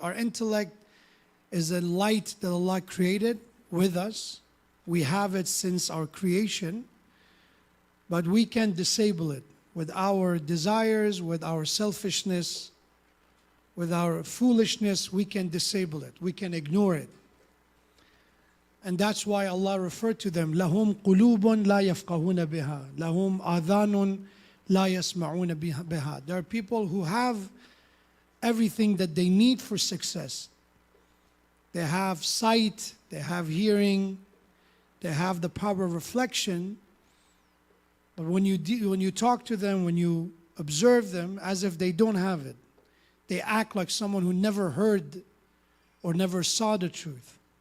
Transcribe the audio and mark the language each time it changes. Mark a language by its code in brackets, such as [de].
[en] Our intellect is a light that Allah created with us. We have it since our creation, but we can disable it with our desires, with our selfishness, with our foolishness. We can disable it. We can ignore it. And that's why Allah referred to them, [ar] لَهُمْ قُلُوبٌ لَا يَفْقَهُونَ بِهَا لَهُمْ آذَانٌ لَا يَسْمَعُونَ بِهَا. [en] There are people who have everything that they need for success. They have sight, they have hearing, they have the power of reflection. But when you talk to them, when you observe them, as if they don't have it, they act like someone who never heard or never saw the truth.